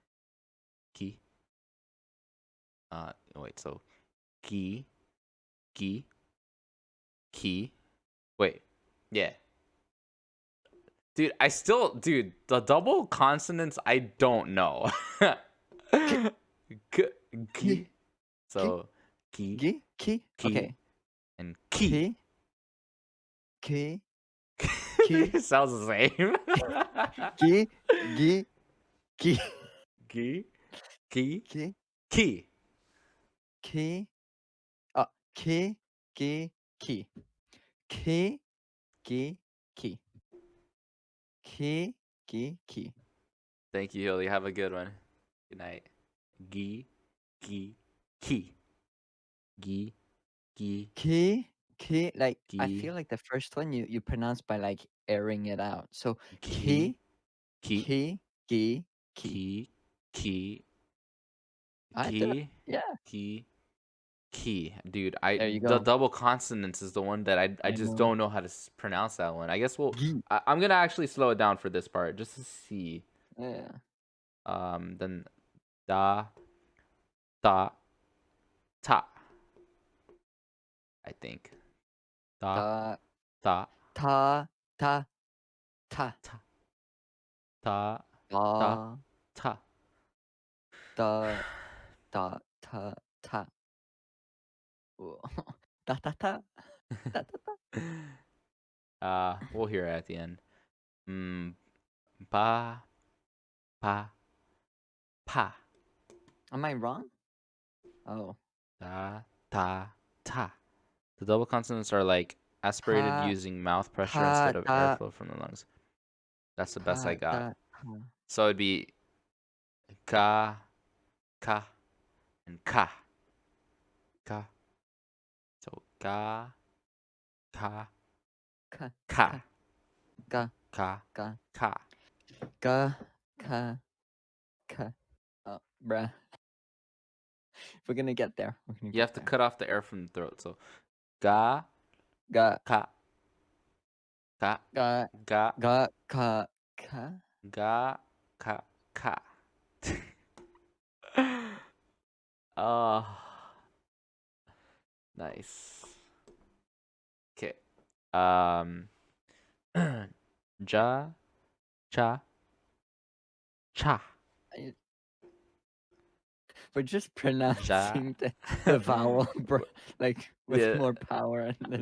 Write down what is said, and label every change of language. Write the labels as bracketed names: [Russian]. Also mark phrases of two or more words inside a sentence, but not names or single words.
[English] Wait. So gi, ki. Wait. Yeah. Dude, the double consonants, I don't know. Ki. So ki, Ki. ki, Okay. and ki. Ki. It sounds the same. Ki. Ki. Ki, ki, Ki. ki. Ki. Ki. Ki. Ki. Ki. Ki. Ki. Ki. Ki. Ki. Thank you, Hilly. Have a good one. Good night. Gi, ki. Ki, Ki. Like I Ki. feel like the first one you pronounce by like airing it out. So Ki, ki. ki, Ki. ki, I did it. ki, Yeah. ki. Dude, There you the go. double consonants is the one that I just know. don't know how to pronounce that one. I guess Gi. I'm gonna actually slow it down for this part just to see. Yeah. Then da, ta. I think da, Ta. ta, Ta. Ta. ta, ta, Ta. ta. Ta. Ta. Ta. Ta. Whoa. Ta. Ta. Ta. Ta. Ta. Ta. We'll hear it at the end. Pa, pa, pa. Am I wrong? Oh. Da, ta, ta. The double consonants are like aspirated Pa. using mouth pressure Pa. instead of Ta. airflow from the lungs. That's the best I Pa. got. Ta. Ta. So it'd be ka, and ka. Ka. So ka, Ka. ka, Ka. ka, Ka. ka. Ka. Ka. Ka. Oh, bruh. We're gonna get there. You have to cut off the air from the throat. So ga, Ga. ka, ga, Ga. ga, Ga. Ka. Ka. ga, ka. Oh, nice. Okay. Ja, cha, cha. We're just pronouncing the vowel, bro, like with more power.